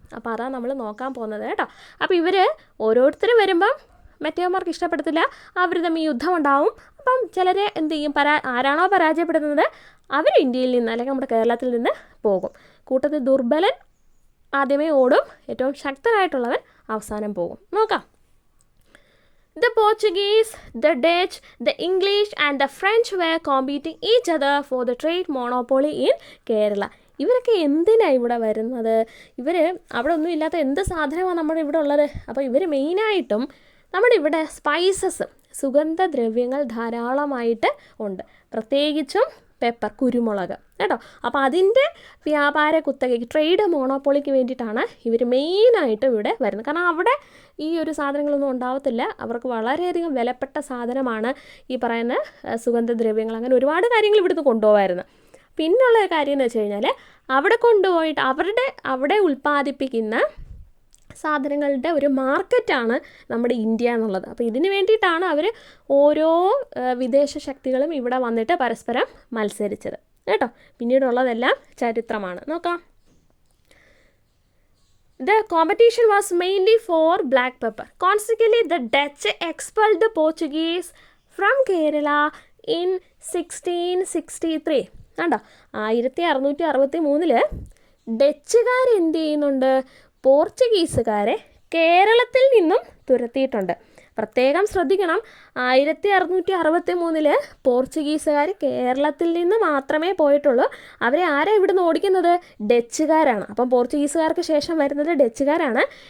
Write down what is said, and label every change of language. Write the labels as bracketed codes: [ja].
[ml] അപ്പോൾ അതാണ് നമ്മൾ നോക്കാൻ പോകുന്നത് കേട്ടോ. അപ്പോൾ ഇവർ ഓരോരുത്തരും വരുമ്പം മറ്റേമാർക്ക് ഇഷ്ടപ്പെടത്തില്ല, അവർ തമ്മിൽ യുദ്ധം ഉണ്ടാവും. അപ്പം ചിലരെ എന്ത് ചെയ്യും, ആരാണോ പരാജയപ്പെടുന്നത് അവർ ഇന്ത്യയിൽ നിന്ന് അല്ലെങ്കിൽ നമ്മുടെ കേരളത്തിൽ നിന്ന് പോകും. കൂട്ടത്തിൽ ദുർബലൻ ആദ്യമേ ഓടും, ഏറ്റവും ശക്തനായിട്ടുള്ളവൻ അവസാനം പോകും. നോക്കാം. [en] The Portuguese, the Dutch, the English and the French were competing each other for the trade monopoly in Kerala. [ml] ഇവരൊക്കെ എന്തിനാണ് ഇവിടെ വരുന്നത്? ഇവർ അവിടെ ഒന്നും ഇല്ലാത്ത എന്ത് സാധനമാണ് നമ്മുടെ ഇവിടെ ഉള്ളത്? അപ്പോൾ ഇവർ മെയിനായിട്ടും നമ്മുടെ ഇവിടെ സ്പൈസസ്, സുഗന്ധദ്രവ്യങ്ങൾ ധാരാളമായിട്ട് ഉണ്ട്, പ്രത്യേകിച്ചും പെപ്പർ, കുരുമുളക് കേട്ടോ. അപ്പോൾ അതിൻ്റെ വ്യാപാര കുത്തകയ്ക്ക്, ട്രേഡ് മോണോപ്പൊളിക്ക് വേണ്ടിയിട്ടാണ് ഇവർ മെയിനായിട്ടും ഇവിടെ വരുന്നത്. കാരണം അവിടെ ഈ ഒരു സാധനങ്ങളൊന്നും ഉണ്ടാവത്തില്ല, അവർക്ക് വളരെയധികം വിലപ്പെട്ട സാധനമാണ് ഈ പറയുന്ന സുഗന്ധദ്രവ്യങ്ങൾ. അങ്ങനെ ഒരുപാട് കാര്യങ്ങൾ ഇവിടുന്ന് കൊണ്ടുപോകാമായിരുന്നു. പിന്നുള്ള കാര്യം എന്ന് വെച്ച് കഴിഞ്ഞാൽ അവിടെ കൊണ്ടുപോയിട്ട് അവിടെ ഉൽപ്പാദിപ്പിക്കുന്ന സാധനങ്ങളുടെ ഒരു മാർക്കറ്റാണ് നമ്മുടെ ഇന്ത്യ എന്നുള്ളത്. അപ്പോൾ ഇതിന് വേണ്ടിയിട്ടാണ് അവർ ഓരോ വിദേശ ശക്തികളും ഇവിടെ വന്നിട്ട് പരസ്പരം മത്സരിച്ചത് കേട്ടോ. പിന്നീടുള്ളതെല്ലാം ചരിത്രമാണ്. നോക്കാം. [en] The competition was mainly for black pepper. Consequently, the Dutch expelled the Portuguese from Kerala in 1663. [ml] കണ്ടോ, 1663 ഡച്ചുകാർ എന്ത് ചെയ്യുന്നുണ്ട്? പോർച്ചുഗീസുകാരെ കേരളത്തിൽ നിന്നും തുരത്തിയിട്ടുണ്ട്. പ്രത്യേകം ശ്രദ്ധിക്കണം, 1663 പോർച്ചുഗീസുകാർ കേരളത്തിൽ നിന്ന് മാത്രമേ പോയിട്ടുള്ളൂ. അവരെ ആരാ ഇവിടുന്ന് ഓടിക്കുന്നത്? ഡച്ചുകാരാണ്. അപ്പം പോർച്ചുഗീസുകാർക്ക് ശേഷം വരുന്നത് ഡച്ചുകാരാണ്.